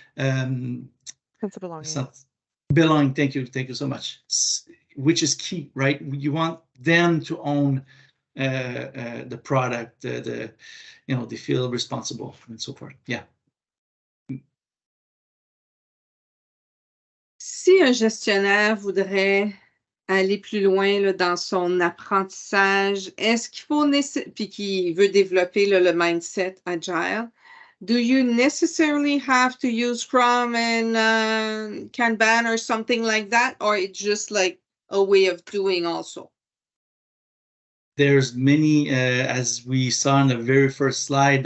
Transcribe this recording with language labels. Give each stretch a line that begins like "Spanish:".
English: Sense of belonging. Belonging, thank you so much. Which is key, right? You want them to own the product, they feel responsible and so forth. Yeah.
French: Si un gestionnaire voudrait aller plus loin là, dans son apprentissage, est-ce qu'il faut puis qui veut développer le mindset agile,
English: do you necessarily have to use Scrum and Kanban or something like that, or it's just like a way of doing also? There's many, as we saw in the very first slide.